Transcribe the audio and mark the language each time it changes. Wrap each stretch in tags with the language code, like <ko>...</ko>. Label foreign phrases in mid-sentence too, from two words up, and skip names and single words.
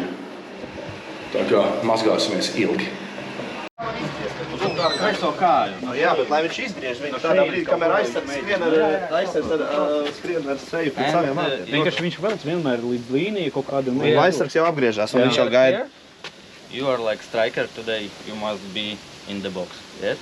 <lv>Tā kā mazgāsimies ilgi. Kaiso kāju. Jā, bet lai viņš izgriež viņu tādā brīdī, kamēr aizsardz skrien ar seju pēc saviem vārtiem. Vienkārši viņš velc vienmēr līdz līniju kaut kādam... Aizsargs jau apgriežās, un viņš jau gaida.</lv> <en>You are like striker today, you must be in the box, yes?</en>